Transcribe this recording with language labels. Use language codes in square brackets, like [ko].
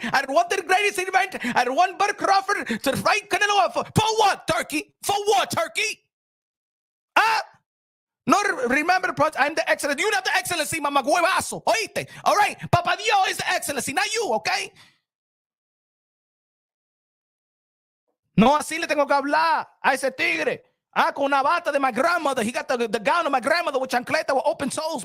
[en] I want the greatest event. I want Bud Crawford to fight Canelo. For what, turkey? For what, turkey? No, remember, I'm the excellency. You're not the excellency, [es] mamá huevazo. Oíste? [en] All right? Papa Dios is the excellency, not you, okay? [es] No, así le tengo que hablar a ese tigre. Con una bata de [en] my grandmother. He got the gown of my grandmother with chancleta with open toes.